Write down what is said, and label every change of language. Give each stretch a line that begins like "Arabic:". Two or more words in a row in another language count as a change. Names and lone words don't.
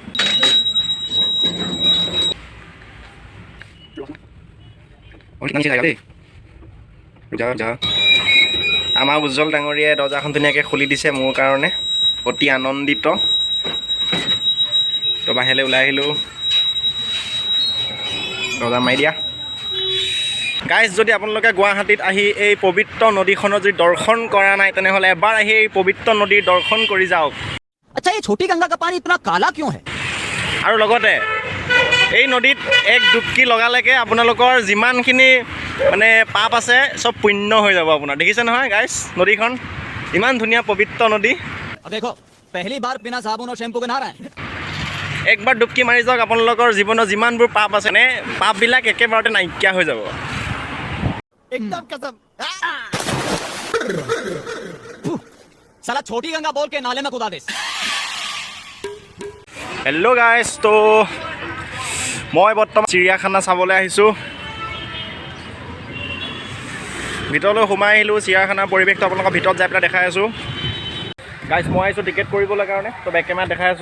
Assamese: আমাৰ উজ্জ্বল ডাঙৰীয়াই দৰ্জাখন ধুনীয়াকৈ খুলি দিছে মোৰ কাৰণে, অতি আনন্দিত। তো বাহিৰলৈ ওলাই আহিলোঁ, দৰ্জা মাৰি দিয়া। গাইজ যদি আপোনালোকে গুৱাহাটীত আহি এই পবিত্ৰ নদীখনৰ যদি দৰ্শন কৰা নাই তেনেহ'লে এবাৰ আহি এই পবিত্ৰ নদীৰ দৰ্শন কৰি যাওক।
Hindi: अच्छा ये छोटी गंगा का पानी इतना काला क्यों है?
Assamese: আৰু লগতে এই নদীত এক ডুবকি লগালৈকে আপোনালোকৰ যিমানখিনি মানে পাপ আছে চব পুণ্য হৈ যাব আপোনাৰ। দেখিছে নহয় গাইজ নদীখন, ইমান ধুনীয়া পবিত্ৰ নদী।
Hindi: और देखो पहली बार बिना साबुन और शैम्पू के नहा रहे हैं।
Assamese: একবাৰ ডুবকি মাৰি যাওক, আপোনালোকৰ জীৱনৰ যিমানবোৰ পাপ আছে নে পাপবিলাক একেবাৰতে নাইকিয়া হৈ যাব।
Hindi: एकदम कसम। साला छोटी गंगा बोल के नाले में कूदा दे।
Assamese: হেল্ল' গাইজ, তো মই বৰ্তমান চিৰিয়াখানা চাবলৈ আহিছোঁ। ভিতৰলৈ সোমাই আহিলোঁ, চিৰিয়াখানাৰ পৰিৱেশটো আপোনালোকৰ ভিতৰত যাই পেলাই দেখাই আছোঁ। গাইজ মই আহিছোঁ টিকেট কৰিবলৈ কাৰণে, তো বেক কেমেৰাত দেখাই আছোঁ।